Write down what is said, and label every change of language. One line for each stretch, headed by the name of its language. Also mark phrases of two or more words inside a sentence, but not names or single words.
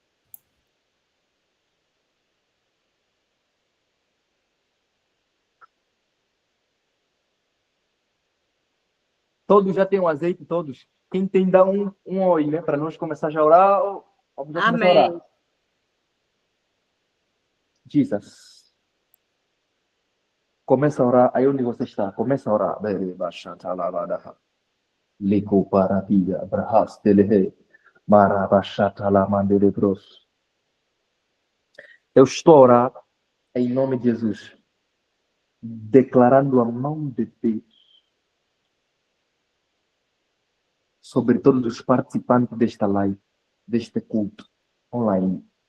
Portuguese: Todos já têm o azeite, todos. Quem tem, dá um oi, né? Para nós começar já a orar. Vamos já começar a Amém. orar. Jesus. Começa a orar. Aí onde você está? Começa a orar. Lico paradia, brahas telehe, marabashata la mandelebros. Eu estou a orar em nome de Jesus, declarando a mão de Deus sobre todos os participantes desta live, deste culto online.